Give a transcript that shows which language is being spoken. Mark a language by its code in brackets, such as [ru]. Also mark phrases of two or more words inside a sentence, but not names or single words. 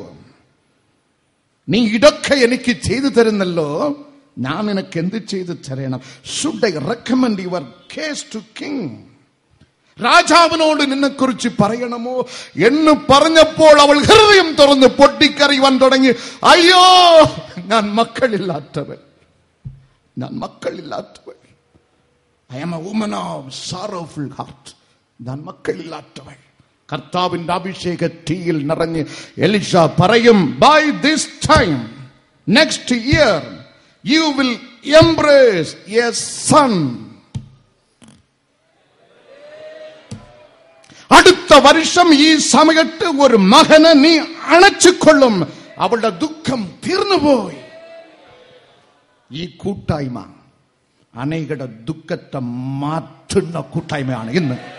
[ml] നീ ഇതൊക്കെ എനിക്ക് ചെയ്തു തരുന്നല്ലോ, ഞാൻ നിനക്ക് എന്ത് ചെയ്തു തരണം? [en] Should I recommend your case to king? [ml] രാജാവിനോട് നിന്നെ കുറിച്ച് പറയണമോ എന്ന് പറഞ്ഞപ്പോൾ അവൾ ഹൃദയം തുറന്ന് പൊട്ടിക്കറിയുവാൻ തുടങ്ങി. അയ്യോ, ഞാൻ മക്കളില്ലാത്തവൻ, [ta] நான் மக்கள் இல்லாதவள். [en] I am a woman of sorrowful heart. [ta] நான் மக்கள் இல்லாதவள். [ml] കർത്താവിന്റെ അഭിഷേക തീയിൽ നിറഞ്ഞ് എലീശ പറയും, [en] by this time next year you will embrace a son. [ml] അടുത്ത വർഷം ഈ സമയത്ത് ഒരു മകനെ നീ അണച്ചുകൊള്ളും. അവളുടെ ദുഃഖം തീർന്നുപോയി. ഈ കൂട്ടായ്മ അനേകരുടെ ദുഃഖത്തെ മാറ്റുന്ന കൂട്ടായ്മയാണ് ഇന്ന്.